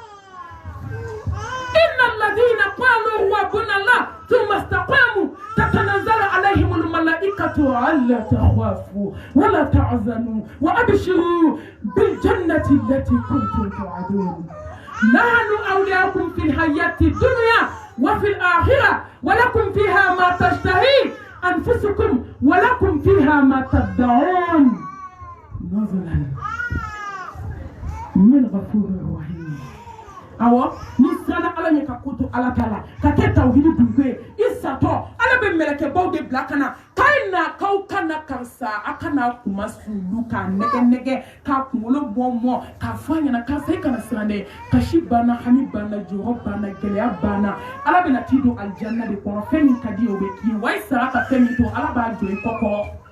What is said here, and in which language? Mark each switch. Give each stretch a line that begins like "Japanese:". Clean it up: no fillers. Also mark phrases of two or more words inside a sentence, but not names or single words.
Arabic: ان الذين قالوا ربنا الله ثم استقاموا تتنزل عليهم الملائكه الا تخافوا ولا تحزنوا وابشروا بالجنه التي كنتم توعدون نحن أولياؤكم في الحياة الدنيا وفي الآخرة ولكم فيها ما تشتهي أنفسكم ولكم فيها ما تدعون نزلا من غفور رحيم
Bambara: awo ni sana ala ɲɛ ka koto ala ta la ka kɛ tawhidi dunko ye i satɔ ala bɛ mɛlɛkɛbaw de bila ka na k'a na k'aw kana karisa a kana kuma sulu k'a nɛgɛ k'a kunkolo mɔ k'a fɔ a ɲɛna karisa i kana siran dɛ kasi banna hami banna jɔyɔrɔ banna gɛlɛya banna ala bɛna t'i don alijanna de kɔnɔ fɛn min ka di ye o bɛ k'i ye wa i sara ka fɛn min to ala b'a jɔ i kɔkɔ